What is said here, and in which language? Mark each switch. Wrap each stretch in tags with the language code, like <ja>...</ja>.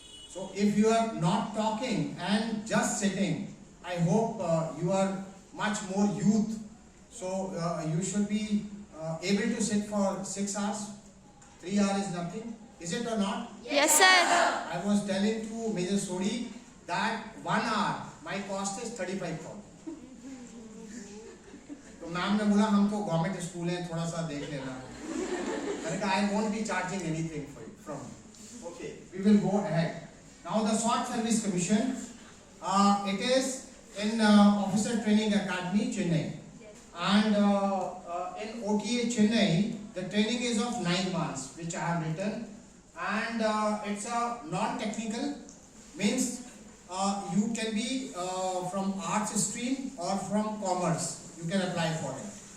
<en>So if you are not talking and just sitting, I hope you are much more youth. So you should be able to sit for 6 hours. 3 hours is nothing. Is it or not? Yes, sir. I was telling to Major Sodi that 1 hour my cost is 35,000.</en> <hi>तो ma'am ने बोला हम तो government school हैं, थोड़ा सा देख लेना। मैंने कहा</hi> <en>I won't be charging anything for it from. Okay, we will go ahead. Now the Short Service Commission, it is in Officer Training Academy, Chennai. And in OTA Chennai, the training is of 9 months, which I have written, and it's a non-technical, means you can be from arts stream or from commerce, you can apply for it.</en>